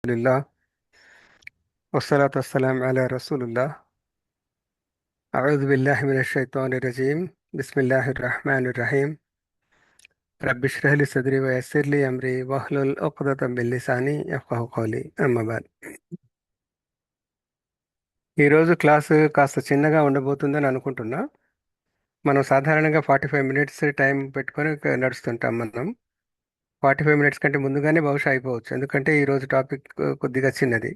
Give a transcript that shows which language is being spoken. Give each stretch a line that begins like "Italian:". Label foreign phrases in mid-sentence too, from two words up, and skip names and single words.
Arabic: لله والصلاة والسلام على رسول الله. أعوذ بالله من الشيطان الرجيم. بسم الله الرحمن الرحيم. رب اشرح لي صدري ويسر لي أمري واحلل عقدة من لساني يفقهوا قولي. أما بعد.
Telugu: ఈరోజు క్లాసు కాస్త చిన్నగా ఉండబోతుందని అనుకుంటున్నా. మనం సాధారణంగా 45
English: minutes time
Telugu: పెట్టుకొని నడుస్తుంటాం మనం. 45 మినిట్స్ కంటే ముందుగానే బహుశా అయిపోవచ్చు, ఎందుకంటే ఈరోజు టాపిక్ కొద్దిగా చిన్నది.